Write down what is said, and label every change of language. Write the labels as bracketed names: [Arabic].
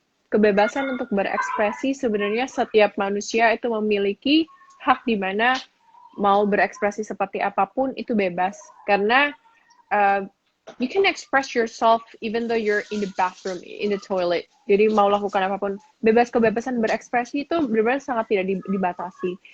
[Indonesian] Kebebasan untuk berekspresi sebenarnya setiap manusia itu memiliki hak di mana mau berekspresi seperti apapun itu bebas. [English] Karena you can express yourself even though you're in the bathroom, in the toilet. [Indonesian] Jadi mau lakukan apapun, kebebasan berekspresi itu benar-benar sangat tidak dibatasi.